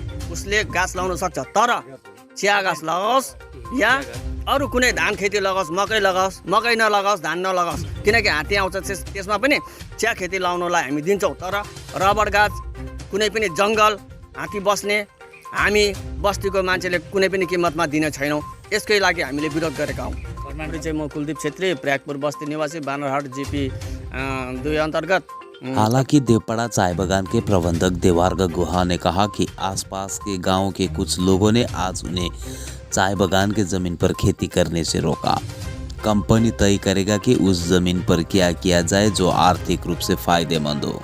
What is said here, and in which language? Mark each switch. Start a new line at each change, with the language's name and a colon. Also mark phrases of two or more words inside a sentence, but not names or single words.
Nepali: उसले गाछ लाउन सक्छ, तर चिया गाछ लगाओस् या अरू कुनै धान खेती लगाओस्, मकै लगाओस्, मकै नलगाओस्, धान नलगाओस्, किनकि हात्ती आउँछ त्यसमा पनि चिया खेती लाउनलाई हामी दिन्छौँ। तर रबर गाछ, कुनै पनि जङ्गल, हात्ती बस्ने हामी बस्तीको मान्छेले कुनै पनि किम्मतमा दिने छैनौँ। यसकै लागि हामीले विरोध गरेका हौँ। चाहिँ म कुलदीप छेत्री, प्रयागपुर बस्ती निवासी, बानरहाट GP 2 अंतर्गत।
Hindi: हालांकि देवपड़ा चाय बागान के प्रबंधक देवार्ग गुहा ने कहा कि आसपास के गांव के कुछ लोगों ने आज उन्हें चाय बागान के जमीन पर खेती करने से रोका। कंपनी तय करेगा कि उस जमीन पर क्या किया जाए जो आर्थिक रूप से फायदेमंद हो।